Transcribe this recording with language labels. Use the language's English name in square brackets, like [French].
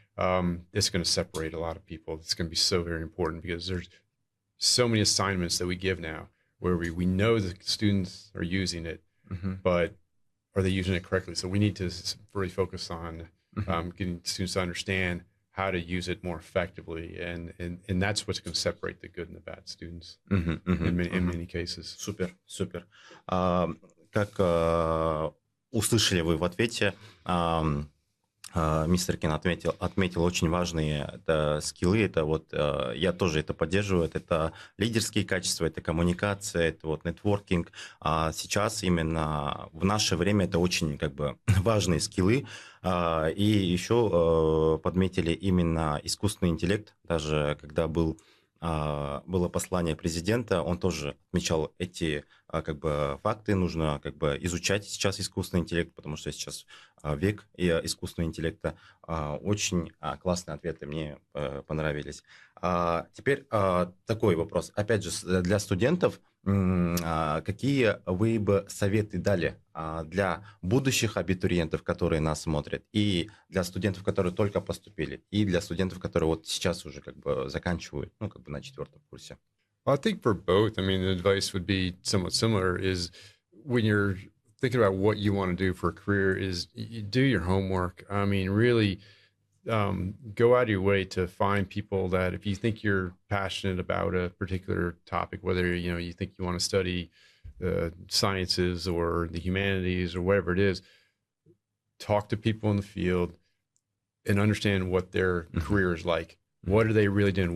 [English] It's going to separate a lot of people. It's going to be so very important, because there's so many assignments that we give now where we know the students are using it, but are they using it correctly? So we need to really focus on getting students to understand how to use it more effectively, and that's what's going to separate the good and the bad students in many cases. [Russian] Супер, супер. Как услышали вы в ответе, мистер Кен отметил очень важные скиллы. Это вот, я тоже это поддерживаю. Это лидерские качества, это коммуникация, это вот нетворкинг. А сейчас именно в наше время это очень как бы важные скиллы. И еще подметили именно искусственный интеллект. Даже когда было послание президента, он тоже отмечал эти как бы факты. Нужно как бы изучать сейчас искусственный интеллект, потому что сейчас век искусственного интеллекта. Очень классные ответы, мне понравились. Теперь такой вопрос. Опять же, для студентов, какие вы бы советы дали для будущих абитуриентов, которые нас смотрят, и для студентов, которые только поступили, и для студентов, которые вот сейчас уже как бы заканчивают, ну, как бы на 4-м курсе? [English] Well, I think for both, I mean, the advice would be somewhat similar, is when you're thinking about what you want to do for a career, is you do your homework. I mean, really go out of your way to find people that, if you think you're passionate about a particular topic, whether you think you want to study sciences or the humanities or whatever it is, talk to people in the field and understand what their career is like. What are they really doing?